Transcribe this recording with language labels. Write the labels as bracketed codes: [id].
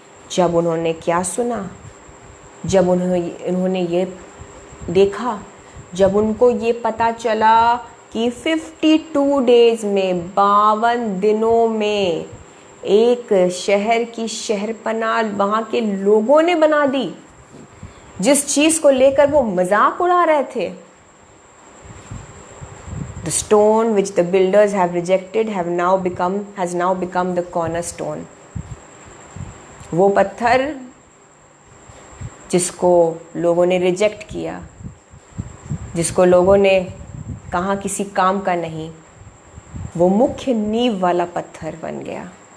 [hi] जब उन्होंने क्या सुना, जब उन्होंने ये देखा, जब उनको ये पता चला कि 52 डेज में, 52 दिनों में एक शहर की शहरपनाह वहाँ के लोगों ने बना दी, जिस चीज़ को लेकर वो मजाक उड़ा रहे थे। [en] The stone which the builders have rejected has now become the cornerstone. [hi] वो पत्थर जिसको लोगों ने रिजेक्ट किया, जिसको लोगों ने कहा किसी काम का नहीं, वो मुख्य नींव वाला पत्थर बन गया।